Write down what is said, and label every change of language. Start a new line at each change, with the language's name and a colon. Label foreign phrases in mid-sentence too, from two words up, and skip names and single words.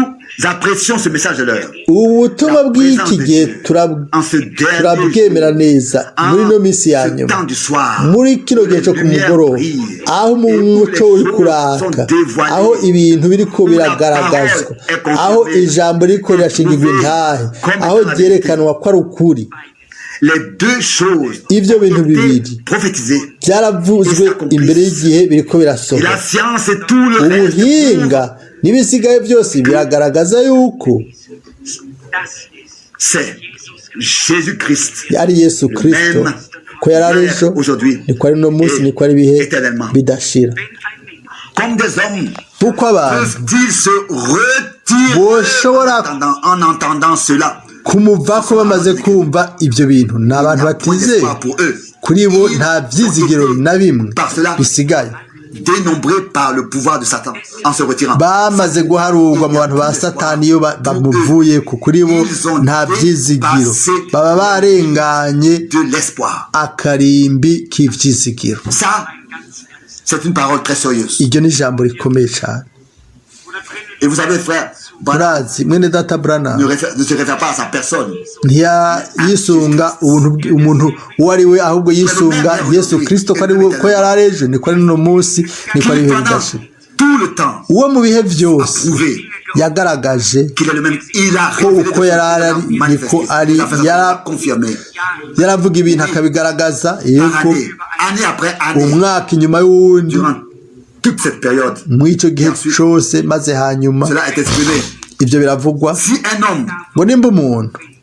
Rundi: Ubutumwa bw'iki gihe turabwemera neza muri no minsi ya nyuma, muri kino gihe cyo ku mugoroba, aho umuco uri kuraka, aho ibintu biriko biragaragazwa, aho ijambo riko rirashingirwa intahe, aho ryerekanwa ko ari ukuri.
French: les deux choses
Rundi: ivyo bintu bibiri
French: prophétisées.
Rundi: byaravuzwe imbere y'igihe biriko
French: Et
Rundi: birasohoka.
French: la science et tout le reste
Rundi: Ubuhinga n'ibisigaye byose biragaragaza yuko
French: c'est Jésus-Christ
Rundi: ari Yesu Kristo ko yari ari ejo niko ari no munsi niko ari ibihe bidashira.
French: comme des hommes
Rundi: Kuko abantu
French: peuvent-ils se retirer
Rundi: boshobora
French: en entendant cela.
Rundi: kumuvako bamaze kumva ibyo bintu ni abantu batizeye, kuri bo nta byizigiro na bimwe bisigaye,
French: dénombrés par le pouvoir de Satan en se retirant.
Rundi: bamaze guharurwa mu bantu ba Satani iyo bamuvuye ku, kuri bo nta byizigiro, baba barenganye
French: de l'espoir.
Rundi: akarimbi k'ibyizigiro.
French: Ça, c'est une parole très sérieuse.
Rundi: Iryo ni ijambo rikomeye cyane.
French: Et vous savez, frère,
Rundi: Murazi mwene data Branham
French: ne se réfère pas à sa personne.
Rundi: yisunga umuntu uwo ari we, ahubwo yisunga Yesu Kristo ko ari we, ko yari ari ejo niko ari no munsi niko ari ibihe bidashira.
French: Tout le temps,
Rundi: uwo mu bihe byose yagaragaje ko uko yari ari niko ari, yaravuga ibintu akabigaragaza yuko umwaka inyuma y'uwundi mu icyo gihe cyose, maze hanyuma ibyo biravugwa ngo nimba umuntu